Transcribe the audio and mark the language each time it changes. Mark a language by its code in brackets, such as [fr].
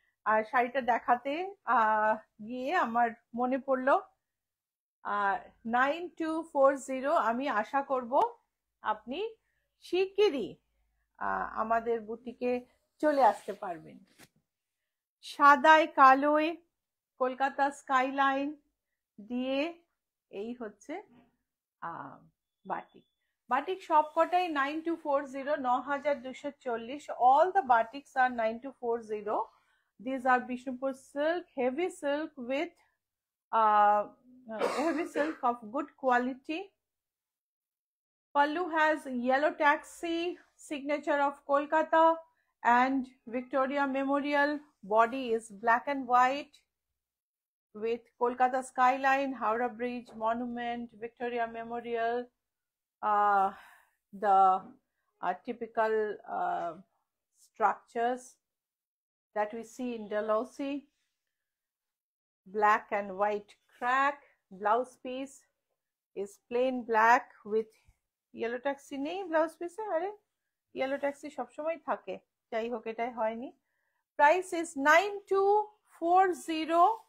[bn] আর শাড়িটা দেখাতে গিয়ে আমার মনে পড়লো 9240, আমি আশা করব আপনি শিগগিরই আমাদের বুটিকে চলে আসতে পারবেন। সাদায় কালোয় কলকাতা স্কাইলাইন দিয়ে এই হচ্ছে বাটিক। বাটিক সবকটাই [en] 9240, 9240, all the batiks are 9240. These are Bishnupur silk, heavy silk with heavy silk of good quality. Pallu has yellow taxi, signature of Kolkata, and Victoria Memorial. Body is black and white with Kolkata skyline, Howrah Bridge, Monument, Victoria Memorial, the typical structures that we see in Dalhousie. Black and white crack. Blouse piece is plain black with yellow taxi [bn] নেই blouse পিসে, আরে [en] yellow taxi [bn] সবসময় থাকে, যাই হোক এটাই হয়নি। [en] Price is 9240.